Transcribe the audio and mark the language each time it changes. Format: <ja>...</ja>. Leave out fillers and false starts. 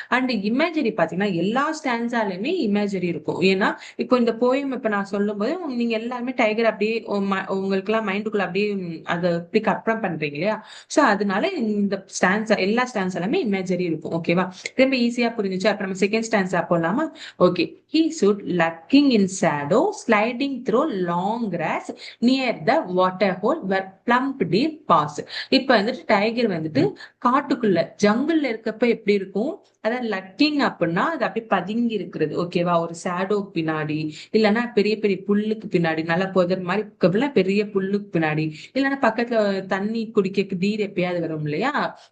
<ta>And imagery பாத்தீங்கன்னா எல்லா ஸ்டான்ஸாலுமே imagery இருக்கும். ஏன்னா இப்போ இந்த போயம் இப்ப நான் சொல்லும் போது நீங்க எல்லாருமே டைகர் அப்படியே உங்களுக்கு எல்லாம் மைண்டுக்குள்ள அப்படியே அதை இப்படி கற்பனை பண்றீங்க இல்லையா? சோ அதனால இந்த ஸ்டான்ஸ் எல்லா ஸ்டான்ஸ் எல்லாமே இமேஜரி இருக்கும். ஓகேவா? ரொம்ப ஈஸியா புரிஞ்சுச்சு. அப்ப நம்ம செகண்ட் ஸ்டான்ஸா போலாமா? Okay.</ta> <en>He stood lurking in shadow, sliding through long grass near the water hole where plump deer passed.</en> <ta>இப்ப வந்துட்டு டைகர் வந்துட்டு காட்டுக்குள்ள ஜங்கிள்ல இருக்கப்ப எப்படி இருக்கும்? அதாவது லக்கிங் அப்படின்னா அது அப்படி பதுங்கி இருக்கிறது. ஓகேவா? ஒரு ஷேடோ பின்னாடி, இல்லைன்னா பெரிய பெரிய புல்லுக்கு பின்னாடி, நல்லா புதர் மாதிரி பெரிய புல்லுக்கு பின்னாடி, இல்லைன்னா பக்கத்துல தண்ணி குடிக்க டீர் எப்பயாவது வரும் இல்லையா?</ta>